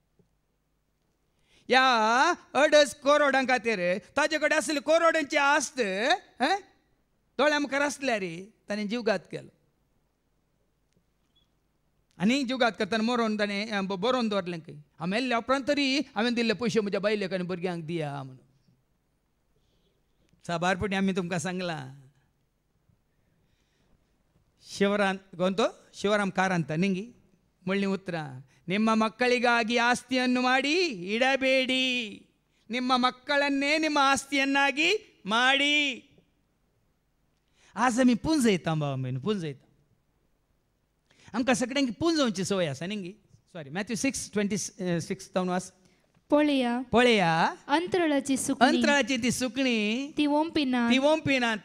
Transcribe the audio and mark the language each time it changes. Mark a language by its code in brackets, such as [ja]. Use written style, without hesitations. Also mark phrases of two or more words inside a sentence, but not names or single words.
[kok] ह्या 2.5 करोडां खातीर ताजे कडेन आसली करोडांची आस्त दोळ्या मुखार आसल्या रे, ताणें जीवघात केलो. आनी जीवघात करतना मरोवन ताणें बरोवन दवरलें खंय. हांव मेल्ल्या उपरांत तरी हांवें दिल्ले पयशे म्हज्या बायलेक आनी भुरग्यांक दिया म्हणून. साबारपणी आमी तुमकां सांगलां. [kn] ಶಿವರಾಮ್ ಕಾರಂತ ನಿಂಗಿ ಮುಳ್ಳಿ ಉತ್ತರ. ನಿಮ್ಮ ಮಕ್ಕಳಿಗಾಗಿ ಆಸ್ತಿಯನ್ನು ಮಾಡಿ ಇಡಬೇಡಿ, ನಿಮ್ಮ ಮಕ್ಕಳನ್ನೇ ನಿಮ್ಮ ಆಸ್ತಿಯನ್ನಾಗಿ ಮಾಡಿ. [kok] आज आमी पुंजयता बाबा बीन, पुंजयता. आमकां सगळ्यांक पुंजोवची संवय आसा न्ही. सॉरी, मॅथ्यू 6:26 तावन वाच. पळया अंतराळाची सुकणी, अंतराळाची ती सुकणी ती ओंपिनात,